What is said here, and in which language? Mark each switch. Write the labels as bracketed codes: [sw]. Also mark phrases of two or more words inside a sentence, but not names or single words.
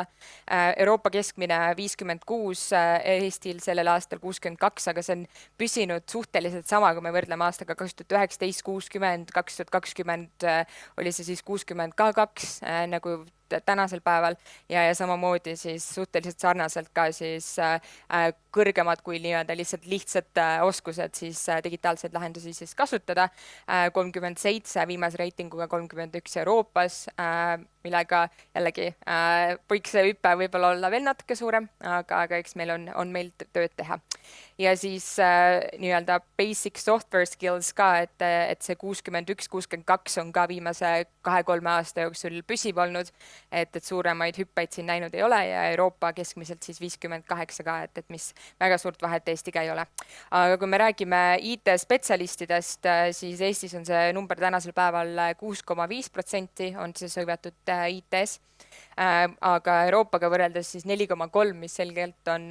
[et] Euroopa keskmine 56, Eestil sellel aastal 62, aga see on püsinud suhteliselt sama, kui me võrdleme aastaga 2019, 60, 2020 oli see siis 62 nagu tänasel päeval ja samamoodi siis suhteliselt sarnaselt ka siis kõrgemad kui nii-öelda lihtsad oskused siis digitaalseid lahendusi siis kasutada. 37 viimase reitinguga 31 Euroopas, millega jällegi võiks see hüpe võib-olla olla veel natuke suurem, aga eks meil on meil tööd teha. Ja siis nii-öelda [en] basic software skills [et] ka, et see 61-62 on ka viimase 2-3 aasta jooksul püsiv olnud, et suuremaid hüppeid siin näinud ei ole ja Euroopa keskmiselt siis 58 ka, et mis väga suurt vahet Eestiga ei ole. Aga kui me räägime IT-spetsialistidest, siis Eestis on see number tänasel päeval 6,5% on siis hõivatud IT-s, aga Euroopaga võrreldes siis 4,3, mis selgelt on